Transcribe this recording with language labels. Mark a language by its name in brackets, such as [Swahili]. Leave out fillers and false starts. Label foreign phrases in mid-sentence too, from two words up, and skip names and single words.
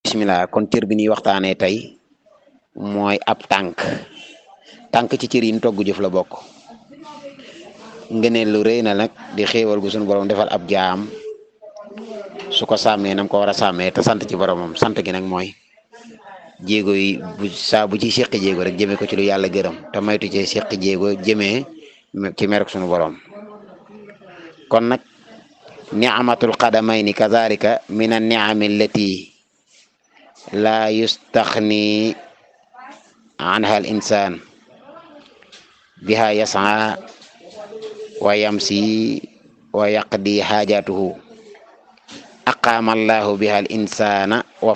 [Wolof] bismillah kon cër bi ñuy waxtaanee tey mooy ab tànk ci cër yi ñu togg jëf la bokk ngëneel lu rëy na nag di xéewal gu suñu borom defal ab jaam su ko sàmmee nam ko war a sàmmee te sant ci boromam sant gi nag mooy jéego yi bu ci seqi jéego rek jëmee ko ci lu yàlla gërëm te maytu ci seqi jéego jëmee ci merok suñu borom kon nag [Arabic] نعمة القدمين كذلك من النعم التي لا يستغنى عنها الإنسان بها يسعى و يمشي ويقضي حاجته أقام الله بها الإنسان و